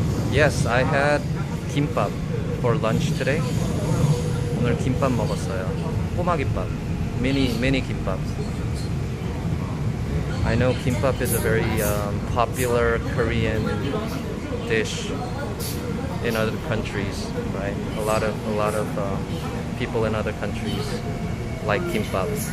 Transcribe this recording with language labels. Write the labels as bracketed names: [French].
[English] Yes, I had kimbap for lunch today. [Korean] 오늘 김밥 먹었어요. 꼬마김밥, mini 김밥. [English] I know kimbap is a very popular Korean dish in other countries, right? A lot of people in other countries like kimbap.